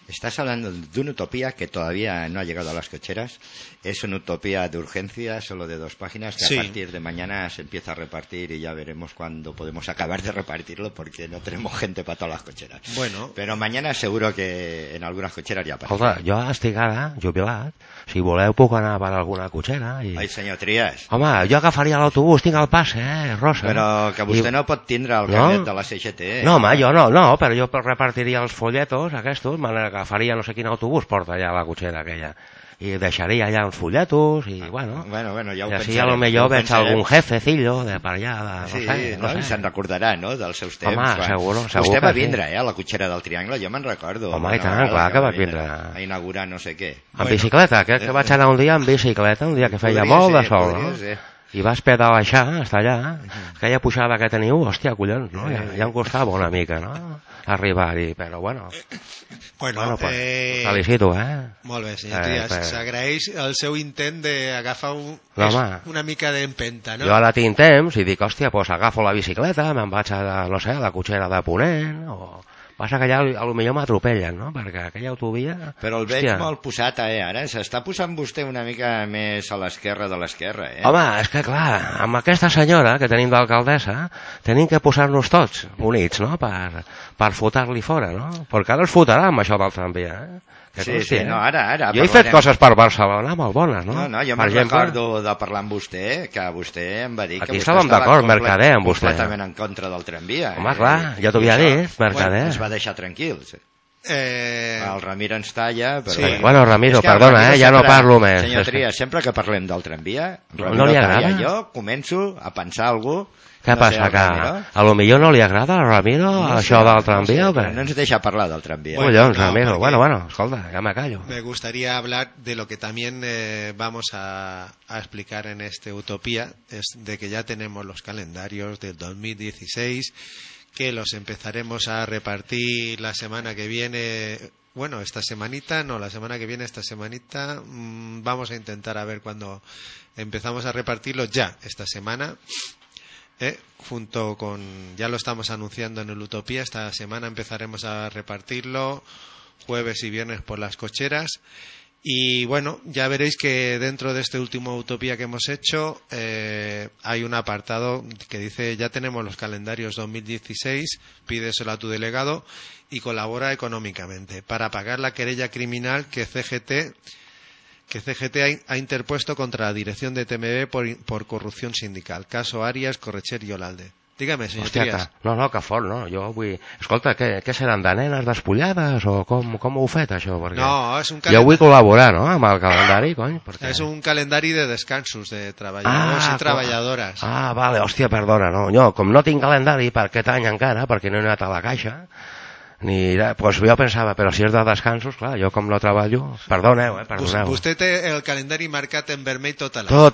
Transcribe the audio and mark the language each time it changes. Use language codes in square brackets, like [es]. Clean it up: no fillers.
[es] Estás hablando de una utopía que todavía no ha llegado a las cocheras. Es una utopía de urgencia, solo de dos páginas, que sí. A partir de mañana se empieza a repartir y ya veremos cuándo podemos acabar de repartirlo, porque no tenemos gente para todas las cocheras. Bueno. Pero mañana seguro que en algunas cocheras ya aparece. Joder, yo estoy [ca] ara, jubilat. Si voleu, puc anar per alguna cotxera. I... Ai, senyor Trias. Home, jo agafaria l'autobús, tinc el pas, Rosa. Però que vostè no pot tindre el carnet de la CGT. No, home, jo no, però jo repartiria els folletos aquests, me n'agafaria no sé quin autobús porta allà a la cotxera aquella. I deixaria allà els folletos i, bueno... Bueno, ja ho pensaré. I així, potser veig algun jefecillo de per allà. De, sí, no sé. I se'n recordarà, no?, dels seus temps. Home, segur vostè va vindre, a la cotxera del Triangle, jo me'n recordo. Home, i tant, clar que va vindre. A inaugurar no sé què. Amb bicicleta, crec que vaig anar un dia amb bicicleta, un dia que feia molt de sol, no? I vas pedalejar, està allà, aquella pujada que teniu, hòstia, collons, no? Ja em costava una mica, no?, arribar-hi, però bueno... Bueno, pues, felicito, Molt bé, senyor Trias, s'agraeix el seu intent d'agafar una mica d'empenta, no? Jo ara tinc temps i dic, hòstia, doncs agafo la bicicleta, me'n vaig a, no sé, a la cotxera de Ponent, o... Passa que allà potser m'atropellen, no?, perquè aquella autovia... Però el veig molt posat, ara. S'està posant vostè una mica més a l'esquerra de l'esquerra, eh? Home, és que clar, amb aquesta senyora que tenim d'alcaldessa, tenim que posar-nos tots units, no?, per fotar-li fora, no? Perquè ara es fotarà amb això del tramvia, No, ara. Jo he fet coses per Barcelona molt bones, no? No, jo me'n recordo de parlar amb vostè, que vostè em va dir... Aquí estàvem d'acord, Mercader, amb vostè. Completament en contra del tramvia. Home, clar, ja t'ho havia dit, Mercader. Es va deixar tranquil, sí. El Ramiro ens talla, però... Sí. Bueno, Ramiro, perdona, ja no parlo més. Senyor Trias, sempre que parlem del tramvia, no li agrada. Jo començo a pensar algú... Què passa, que a lo millor no li agrada a Ramiro això del tramvia o què? No ens deixa parlar del tramvia. Collons, Ramiro. Bueno, escolta, ja me callo. [es] Me gustaría hablar de lo que también vamos a explicar en este utopía, es de que ya tenemos los calendarios del 2016, que los empezaremos a repartir la semana que viene. Bueno, esta semanita, no, la semana que viene, esta semanita, vamos a intentar a ver cuando empezamos a repartirlos ya, esta semana. Junto con, ya lo estamos anunciando en el Utopía, esta semana empezaremos a repartirlo jueves y viernes por las cocheras, Y bueno, ya veréis que dentro de este último Utopía que hemos hecho, hay un apartado que dice, ya tenemos los calendarios 2016, pídeselo a tu delegado y colabora económicamente para pagar la querella criminal que CGT ha interpuesto contra la dirección de TMB por corrupción sindical. Caso Arias, Correchet y Olalde. Dígame, señor. Hostia, Trias. [ca] No, que fort, no. Jo vull... Escolta, què seran, de nenes despullades o com ho heu fet, això? Perquè no, és un calendari... Jo vull col·laborar, no?, amb el calendari, cony. Perquè... És un calendari de descansos de treballadors i treballadores. Ah, vale, hòstia, perdona, no. Jo, com no tinc calendari per aquest any encara, perquè no he anat a la caixa... [es] Ni, pues yo pensaba, pero si es de descansos, claro, yo como lo trabajo, [ca] perdoneu. Usted té el calendari marcat en vermell tot l'any.